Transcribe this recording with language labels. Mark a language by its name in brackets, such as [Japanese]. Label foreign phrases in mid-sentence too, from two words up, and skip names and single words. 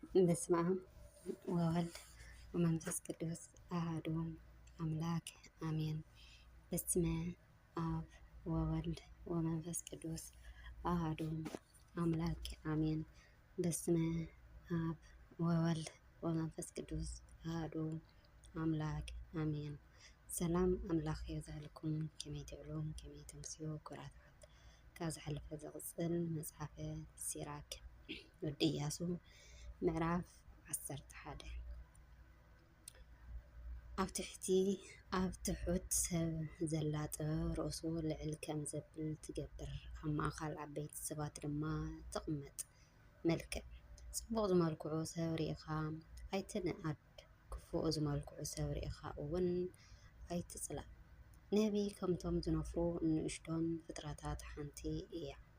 [Geez] በስመ አብ ወወልድ ወመንፈስ ቅዱስ አሐዱ አምላክ አሜን። በስመ አብ ወወልድ ወመንፈስ ቅዱስ አሐዱ አምላክ አሜን። በስመ አብ ወወልድ ወመንፈስ ቅዱስ አሐዱ አምላክ አሜን። [Tigrinya] ሰላም አምላኽ ይብዛልኩም ከመይ ትዕሉ ከመይ ተምስዩ ኩራታት ካብ ዝሓለፈ ዘቕፅል መፅሓፈ ሲራክ ወዲ ኢያሱ ምዕራፍ 11 ኣብ ትሑት ሰብ ዘላ ጥበብ ርእሱ ልዕል ከም ዘብል ትገብር ኣብ ማእኸል ዓበይቲ ሰባት ድማ ትቕመጥ መልክዕ ጽቡቕ ዝመልክዑ ሰብ ርኢኻ ኣይትንኣድ ክፉእ ዝመልክዑ ሰብ ርኢኻ እውን ኣይትጽላእ ነቢይ ከምቶም ዝነፍሩ ንእሽቶን ፍጥረታት ሓንቲ እያ